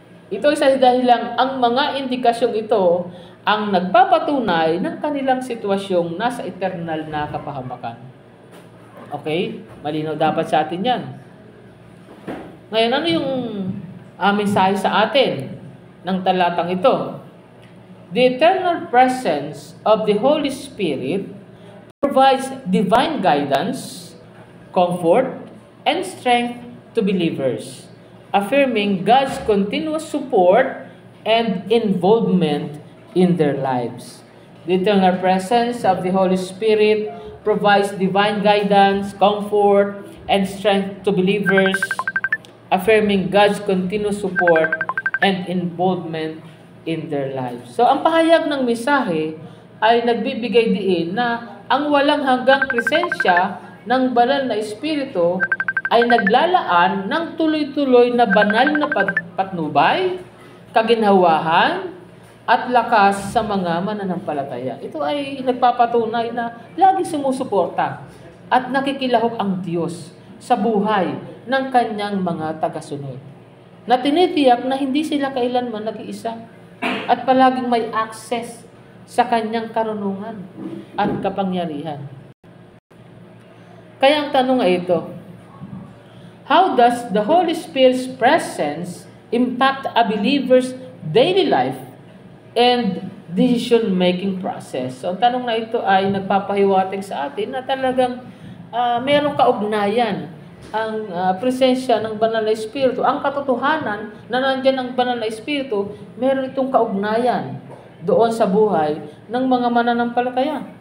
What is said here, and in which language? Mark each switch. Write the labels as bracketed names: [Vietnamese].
[Filipino] Ito ay sa dahilang ang mga indikasyong ito ang nagpapatunay ng kanilang sitwasyong nasa eternal na kapahamakan. Okay? Malinaw dapat sa atin yan. Ngayon, ano yung mensahe sa atin ng talatang ito? [English] The eternal presence of the Holy Spirit provides divine guidance, comfort, and strength to believers, affirming God's continuous support and involvement in their lives. The eternal presence of the Holy Spirit provides divine guidance, comfort, and strength to believers, affirming God's continuous support and involvement in their lives. [Filipino] So, ang pahayag ng mensahe ay nagbibigay diin na ang walang hanggang presensya ng banal na Espiritu ay naglalaan ng tuloy-tuloy na banal na patnubay, kaginhawahan, at lakas sa mga mananampalataya. Ito ay nagpapatunay na lagi sumusuporta at nakikilahok ang Diyos sa buhay ng kanyang mga tagasunod. Na tinitiyak na hindi sila kailanman nag-iisa at palaging may access sa kanyang karunungan at kapangyarihan. Kaya ang tanong ay ito, [English] how does the Holy Spirit's presence impact a believer's daily life and decision-making process? [Filipino] So, ang tanong na ito ay nagpapahiwatig sa atin na talagang mayroong kaugnayan ang presensya ng Banal na Espiritu. Ang katotohanan na nandiyan ang Banal na Espiritu, meron itong kaugnayan doon sa buhay ng mga mananampalataya.